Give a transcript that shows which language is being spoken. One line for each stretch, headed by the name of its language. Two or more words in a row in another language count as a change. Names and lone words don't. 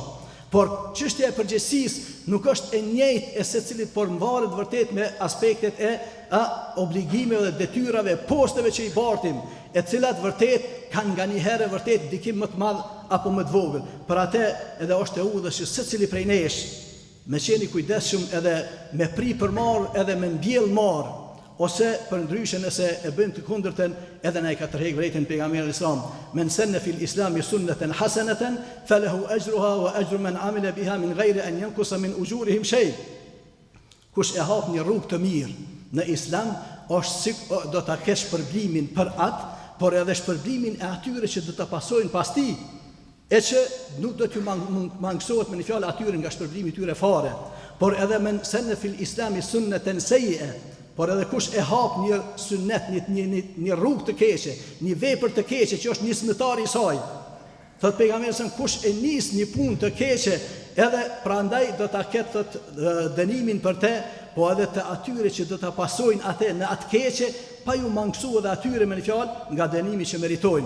Albanian: Por çështja e përgjegjësisë nuk është e njëjtë e secilit, por mvaret vërtet me aspektet e obligimeve dhe detyrave, posteve që i bartim, e cilat vërtet kanë nganjëherë vërtet ndikim më të madh apo më të vogël. Për atë edhe është e udhës që secili prej nesh me qeni kujdesshëm edhe me pri për marr edhe me mbjell marr, ose për ndryshe nëse e bën të kundërtën, edhe na i ka tërheq vërejtën pejgamberi Islam,
Arabic: من سن في الإسلام سنة حسنة فله أجرها وأجر من عمل بها من غير أن ينقص من أجورهم شيء.
Albanian: Kush e hap një rrugë të mirë në islam, është do ta kesh shpërblimin për atë, por edhe shpërblimin e atyre që do ta pasojnë pas tij, e që nuk do t'ju mangësohet me një fjalë atyre nga shpërblimi i tyre fare, por edhe
Arabic: من سن في الإسلام سنة سيئة.
Albanian: Por edhe kush e hap një sunnet, një rrugë të keqe, një vepër të keqe që është nismëtari i saj. Thot pejgamberi se kush e nis një punë të keqe, edhe prandaj do ta ketë dënimin për të, po edhe të atyre që do ta pasojnë atë në atë keqe, pa ju mangësuar dhe atyre me një fjalë nga dënimi që meritojnë.